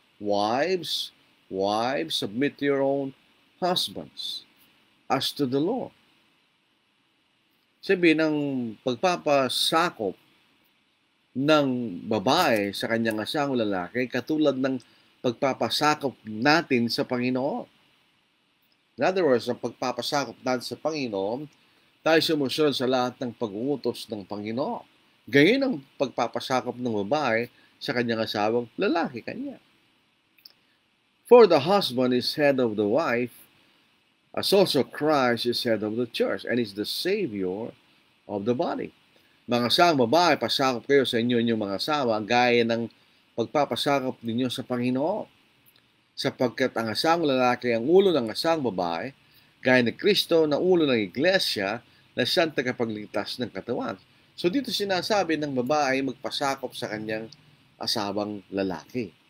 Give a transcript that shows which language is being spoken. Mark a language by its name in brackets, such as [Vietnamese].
[English] Wives, submit to your own husbands as to the Lord. [Filipino] Sabi ng pagpapasakop ng babae sa kanyang asawang lalaki, katulad ng pagpapasakop natin sa Panginoon. [English] In other words, [Filipino] ang pagpapasakop natin sa Panginoon, tayo sumusunod sa lahat ng pag-uutos ng Panginoon. Gayon ang pagpapasakop ng babae sa kanyang asawang lalaki kanya. [English] For the husband is head of the wife, as also Christ is head of the church, and is the Savior of the body. [Filipino] Mga asawang babae, pasakop kayo sa inyong mga asawa, gaya ng pagpapasakop ninyo sa Panginoon. Sapagkat ang asawang lalaki ang ulo ng asawang babae, gaya ni Kristo na ulo ng iglesia na siyang tagapagligtas ng katawan. So dito sinasabi ng babae magpasakop sa kanyang asawang lalaki.